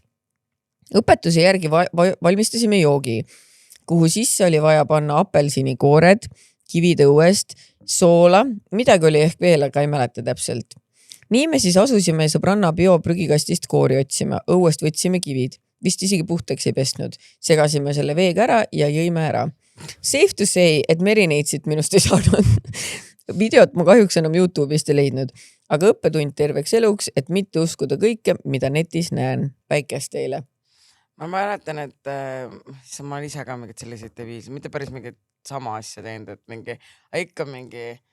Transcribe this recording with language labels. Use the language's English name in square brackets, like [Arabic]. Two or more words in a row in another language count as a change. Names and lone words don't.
[Estonian] Õpetuse järgi valmistasime joogi, kuhu sisse oli vaja panna apelsinikoored, kivid õuest, soola, midagi oli ehk veel, aga ei mäleta täpselt. Nii me siis asusime sõbranna bioprügikastist koori otsima, õuest võtsime kivid. Vist isegi puhtaks ei pesnud. Segasime selle veega ära ja jõime ära. [English] Safe to say, [Estonian] et merineitsit minust ei saanud. Videot ma kahjuks enam YouTube'ist ei leidnud, aga õppetund terveks eluks, et mitte uskuda kõike, mida netis näen. Päikest teile. Ma mäletan, et ma olen ise ka mingid selliseid deviisi, mitte päris mingid sama asja teinud, et ikka mingi...